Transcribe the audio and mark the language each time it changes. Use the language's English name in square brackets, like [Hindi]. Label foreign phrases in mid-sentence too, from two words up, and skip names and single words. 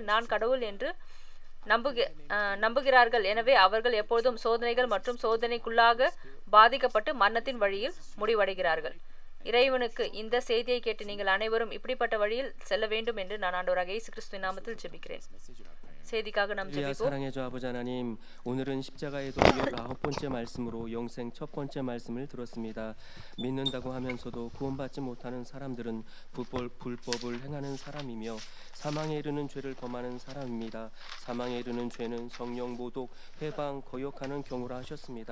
[Tamil] நான் கடவுள் என்று நம்புகிறார்கள். எனவே அவர்கள் எப்பொழுதும் சோதனைகள் மற்றும் சோதனைக்குள்ளாக பாதிக்கப்பட்டு மரணத்தின் வழியில் முடிவடைகிறார்கள். இறைவனுக்கு இந்த செய்தியை கேட்டு நீங்கள் அனைவரும் இப்படிப்பட்ட வழியில் செல்ல வேண்டும் என்று நான் ஆண்டவராகிய இயேசு கிறிஸ்துவின் நாமத்தில் ஜெபிக்கிறேன். செய்திக்காக நாம் ஜெபிப்போம். [Korean] 사랑해줘 아버지 하나님, 오늘은 십자가의 도리의 9번째 말씀으로 영생 첫 번째 말씀을 들었습니다. 믿는다고 하면서도 구원받지 못하는 사람들은 불법을 행하는 사람이며 사망에 이르는 죄를 범하는 사람입니다. 사망에 이르는 죄는 성령 모독, 회방, 거역하는 경우라 하셨습니다.